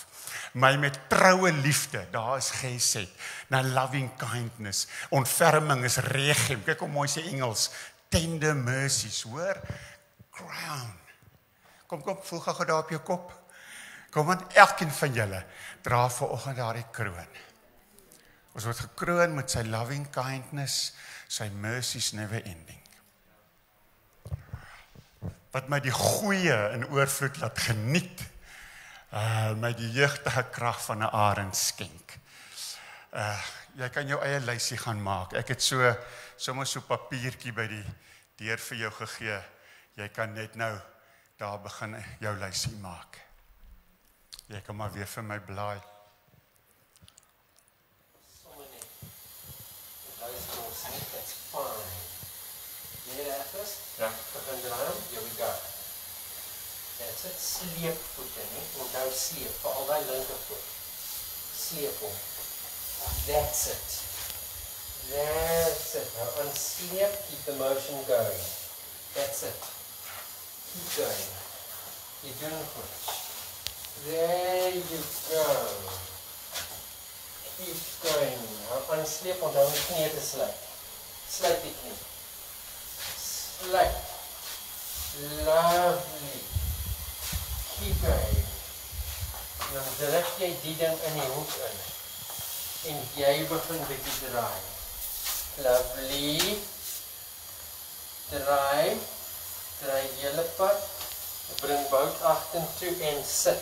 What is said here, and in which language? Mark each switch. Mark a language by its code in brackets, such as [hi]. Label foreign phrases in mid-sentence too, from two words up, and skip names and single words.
[af] My met troue liefde, daar is gesed, na [en] loving kindness, [af] ontferming is regem, kyk hoe mooi sê Engels, [en] tender mercies, [af] hoor, crown, kom, voel gou daar op jou kop, kom, want elkeen van julle, dra vanoggend daardie kroon, ons word gekroon met sy [en] loving kindness, [af] sy [en] mercies never ending, [af] wat my die goeie in oorvloed laat geniet, my die jeugdige krag van 'n arend skenk. Jy kan jou eie lysie gaan maak. Ek het sommer so papiertjie by die deur vir jou gegee. Jy kan net nou daar begin jou lysie maak. Jy kan maar weer vir my blaai. Sommer net. Luister ons net, [en] that's fine. [af] Hier effe. Ja. Begin draai. [en] Here we go. That's it, [af] sleepvoete, nie? Onthou sleep, vir al die linkervoet. Sleep hom. [en] That's it. That's it. [af] Nou on sleep, [en] keep the motion going. That's it. Keep going. You're doing good. There you go. Keep going. [af] Nou on sleep, onthou die knie te sluit. Sluit die knie. Sluit. [en] Lovely. Keep going. [af] Dan druk jy die ding in die hoek in. En jy begin bietjie draai. Lovely. Draai. Draai hele pad. Bring bout agtertoe en sit.